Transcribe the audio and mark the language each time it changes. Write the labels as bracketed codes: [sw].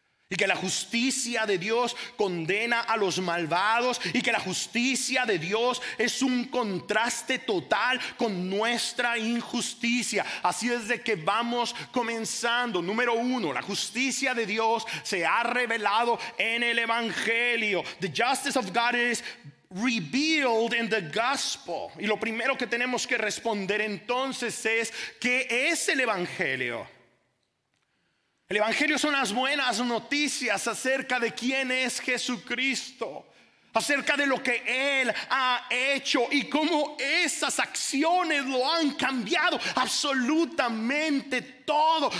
[es] Y que la justicia de Dios condena a los malvados y que la justicia de Dios es un contraste total con nuestra injusticia. Así es de que vamos comenzando. Número 1, la justicia de Dios se ha revelado en el Evangelio. [en] The justice of God is revealed in the gospel. [es] Y lo primero que tenemos que responder entonces es: ¿qué es el Evangelio? El Evangelio son las buenas noticias acerca de quién es Jesucristo, acerca de lo que Él ha hecho y cómo esas acciones lo han cambiado absolutamente todo.